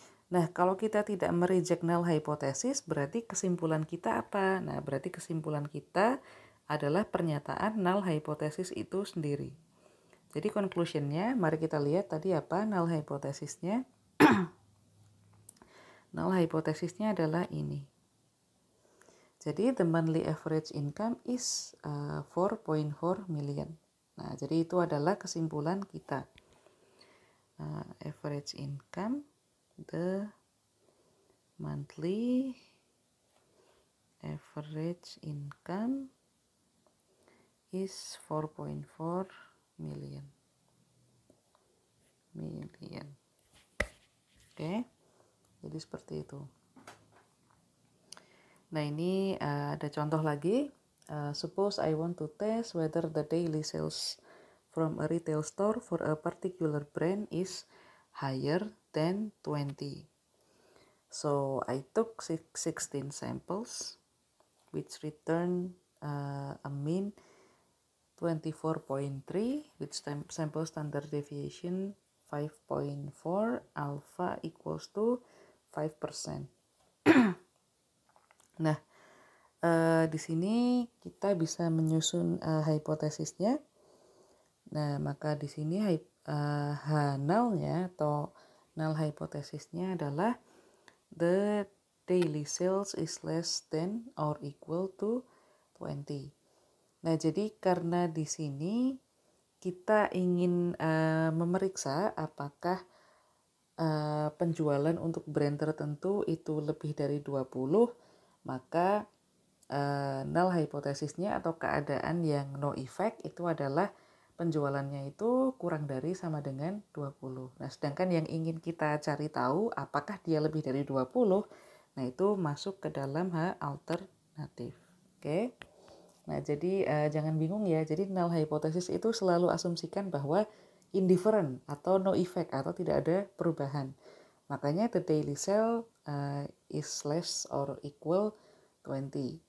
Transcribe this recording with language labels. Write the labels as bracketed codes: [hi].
[id] Nah, kalau kita tidak mereject null hypothesis, berarti kesimpulan kita apa? Nah, berarti kesimpulan kita adalah pernyataan null hypothesis itu sendiri. Jadi conclusionnya, mari kita lihat tadi apa null hypothesisnya. Null hypothesisnya adalah ini. Jadi [en] the monthly average income is 4.4 million. [id] Nah, jadi itu adalah kesimpulan kita. [en] Average income, the monthly average income is 4.4 million. [id] Oke. Jadi seperti itu. Nah, ini ada contoh lagi. [en] Suppose I want to test whether the daily sales from a retail store for a particular brand is higher than 20. So I took 16 samples which return a mean 24.3 with sample standard deviation 5.4, alpha equals to 5%. [id] Nah, di sini kita bisa menyusun hipotesisnya. Nah, maka di sini null-nya atau null hipotesisnya adalah [en] the daily sales is less than or equal to 20. [id] Nah, jadi karena di sini kita ingin memeriksa apakah penjualan untuk brand tertentu itu lebih dari 20, maka null hipotesisnya atau keadaan yang [en] no effect [id] itu adalah penjualannya itu kurang dari sama dengan 20. Nah, sedangkan yang ingin kita cari tahu apakah dia lebih dari 20, nah itu masuk ke dalam hal alternatif. Oke. Nah, jadi jangan bingung ya. Jadi null hypothesis itu selalu asumsikan bahwa [en] indifferent atau no effect [id] atau tidak ada perubahan. Makanya [en] the daily sale is less or equal 20.